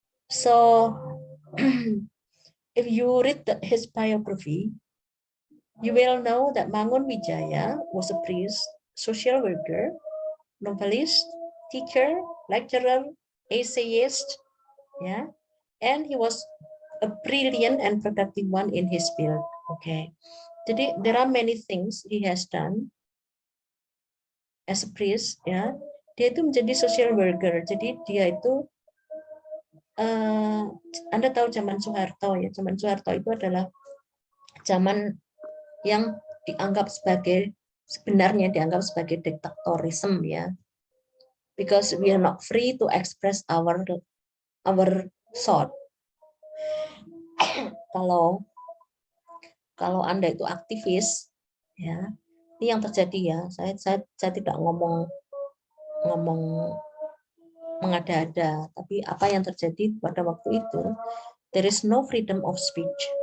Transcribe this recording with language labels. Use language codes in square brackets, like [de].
[en] So, if you read his biography, you will know that Mangun Wijaya was a priest, social worker, novelist, teacher, lecturer, essayist, yeah, and he was a brilliant and productive one in his field. Okay, jadi there are many things he has done as a priest, ya. [id] Dia itu menjadi social worker. Jadi dia itu Anda tahu zaman Soeharto ya. Zaman Soeharto itu adalah zaman yang sebenarnya dianggap sebagai diktatorisme ya. [en] Because we are not free to express our thought. [id] Kalau Anda itu aktivis, ya, ini yang terjadi ya. Saya tidak ngomong mengada-ada, tapi apa yang terjadi pada waktu itu, [en] there is no freedom of speech.